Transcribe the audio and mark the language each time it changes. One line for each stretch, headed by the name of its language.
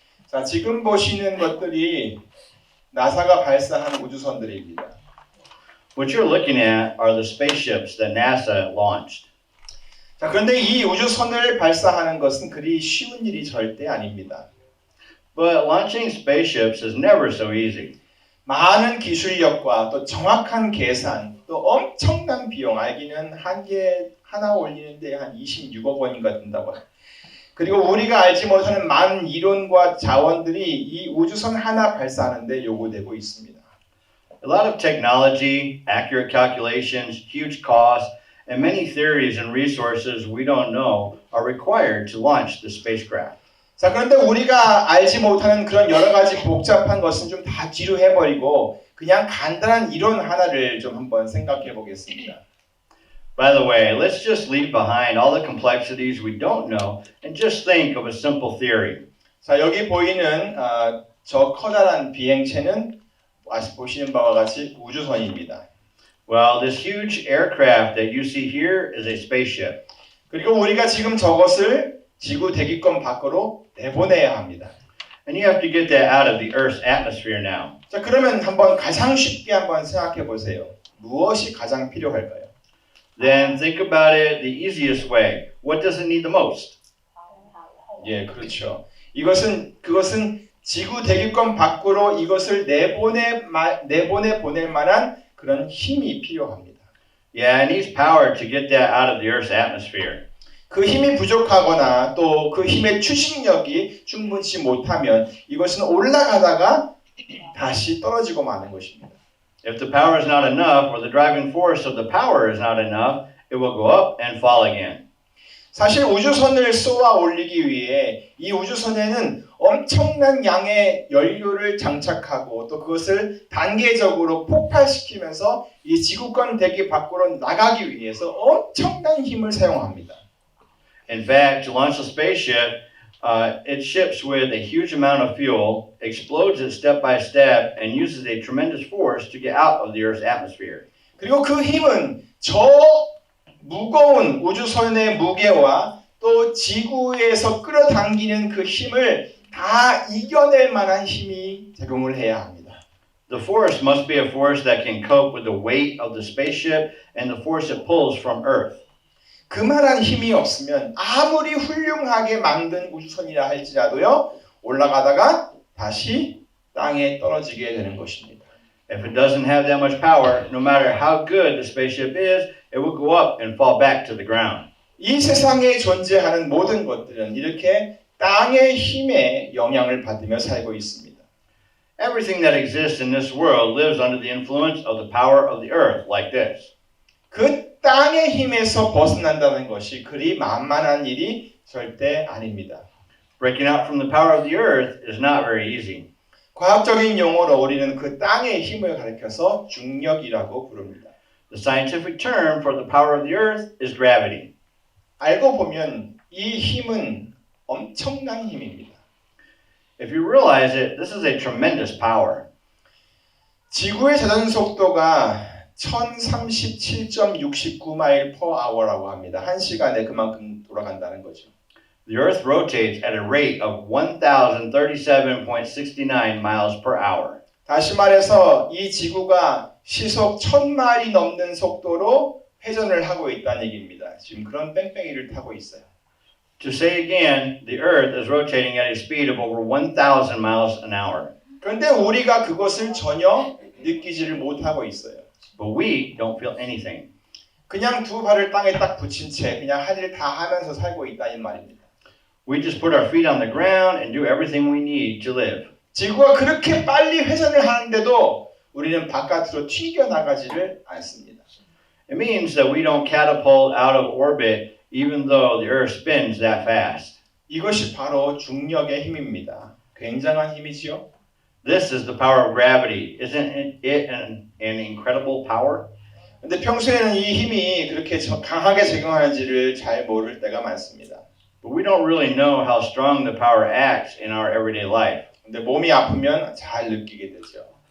Korean: 자, 지금 보시는 것들이 나사가 발사한 우주선들입니다.
English: What you're looking at are the spaceships that NASA launched.
Korean: 자, 그런데 이 우주선을 발사하는 것은 그리 쉬운 일이 절대 아닙니다.
English: But launching spaceships is never so easy.
Korean: 많은 기술력과 또 정확한 계산, 또 엄청난 비용, 알기는 한 개 하나 올리는데 한 26억 원인가 든다고 해요. 그리고 우리가 알지 못하는 많은 이론과 자원들이 이 우주선 하나 발사하는데 요구되고 있습니다.
English: A lot of technology, accurate calculations, huge costs, and many theories and resources we don't know are required to launch the spacecraft.
Korean: 자, 그런데 우리가 알지 못하는 그런 여러 가지 복잡한 것은 좀 다 뒤로 해버리고 그냥 간단한 이론 하나를 좀 한번 생각해 보겠습니다.
English: By the way, let's just leave behind all the complexities we don't know and just think of a simple theory.
Korean: 자, 여기 보이는 저 커다란 비행체는 보시는 바와 같이 우주선입니다.
English: Well, this huge aircraft that you see here is a spaceship.
Korean: 그리고 우리가 지금 저것을 지구 대기권 밖으로 내보내야 합니다.
English: And you have to get that out of the Earth's atmosphere now.
Korean: 자, 그러면 한번 가장 쉽게 한번 생각해 보세요. 무엇이 가장 필요할까요?
English: Then think about it the easiest way. What does it need the most?
Korean: 예, 그렇죠. 그것은 지구 대기권 밖으로 이것을 내보내 보낼 만한 그런 힘이 필요합니다.
English: Yeah, it needs power to get that out of the Earth's atmosphere.
Korean: 그 힘이 부족하거나 또 그 힘의 추진력이 충분치 못하면 이것은 올라가다가 다시 떨어지고 마는 것입니다.
English: If the power is not enough, or the driving force of the power is not enough, it will go up and fall again.
Korean: 사실 우주선을 쏘아 올리기 위해 이 우주선에는 엄청난 양의 연료를 장착하고 또 그것을 단계적으로 폭발시키면서 이 지구권 대기 밖으로 나가기 위해서 엄청난 힘을 사용합니다.
English: In fact, to launch a spaceship, it ships with a huge amount of fuel, explodes it step by step, and uses a tremendous force to get out of the Earth's atmosphere.
Korean: 그리고 그 힘은 저 무거운 우주선의 무게와 또 지구에서 끌어당기는 그 힘을 다 이겨낼 만한 힘이 제공을 해야 합니다.
English: The force must be a force that can cope with the weight of the spaceship and the force it pulls from Earth.
Korean: 그만한 힘이 없으면 아무리 훌륭하게 만든 우주선이라 할지라도요 올라가다가 다시 땅에 떨어지게 되는 것입니다.
English: If it doesn't have that much power, no matter how good the spaceship is, it will go up and fall back to the ground.
Korean: 이 세상에 존재하는 모든 것들은 이렇게 땅의 힘에 영향을 받으며 살고 있습니다.
English: Everything that exists in this world lives under the influence of the power of the earth, like this.
Korean: 그 땅의 힘에서 벗어난다는 것이 그리 만만한 일이 절대 아닙니다.
English: Breaking out from the power of the earth is not very easy.
Korean: 과학적인 용어로 우리는 그 땅의 힘을 가리켜서 중력이라고 부릅니다.
English: The scientific term for the power of the earth is gravity.
Korean: 알고 보면 이 힘은 엄청난 힘입니다.
English: If you realize it, this is a tremendous power.
Korean: 지구의 자전 속도가 1037.69마일
English: per hour
Korean: 라고 합니다. 1시간에 그만큼 돌아간다는 거죠.
English: The earth rotates at a rate of 1037.69 miles per hour.
Korean: 다시 말해서 이 지구가 시속 1000마일이 넘는 속도로 회전을 하고 있다는 얘기입니다. 지금 그런 뺑뺑이를 타고 있어요.
English: To say again, the earth is rotating at a speed of over 1000 miles an hour.
Korean: 그런데 우리가 그것을 전혀 느끼지를 못하고 있어요.
English: But we don't feel anything.
Korean: 그냥 두 발을 땅에 딱 붙인 채 그냥 할 일 다 하면서 살고 있다는 말입니다.
English: We just put our feet on the ground and do everything we need to live.
Korean: 지구가 그렇게 빨리 회전을 하는데도 우리는 바깥으로 튀겨나가지를 않습니다.
English: It means that we don't catapult out of orbit even though the earth spins that fast.
Korean: 이것이 바로 중력의 힘입니다. 굉장한 힘이지요.
English: This is the power of gravity. Isn't it an incredible power?
Korean: 근데 평소에는 이 힘이 그렇게 강하게 작용하는지를 잘 모를 때가 많습니다.
English: But we don't really know how strong the power acts in our everyday life.
Korean: 근데 몸이 아프면 잘 느끼게 되죠.